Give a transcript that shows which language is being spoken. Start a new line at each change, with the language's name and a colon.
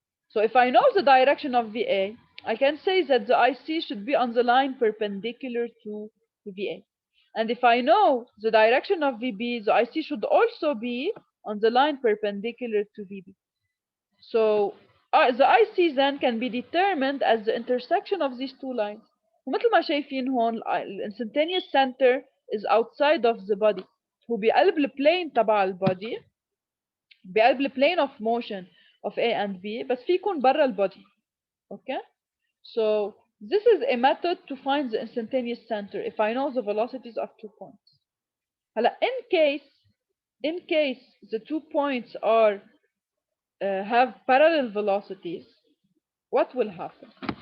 English: So if I know the direction of VA, I can say that the IC should be on the line perpendicular to VA. And if I know the direction of VB, the IC should also be on the line perpendicular to VB. So the IC then can be determined as the intersection of these two lines.
Arabic: ومثل ما شايفين هون الانستنتينيوس center
English: is outside of the body.
Arabic: هو بقلب البلين تبع البودي، بقلب البلane
English: of motion of A and B،
Arabic: بس في يكون برا البودي.
English: Okay? So this is a method to find the instantaneous center if I know the velocities of 2 points.
Arabic: هلا
English: in case the 2 points are have parallel velocities, what will happen?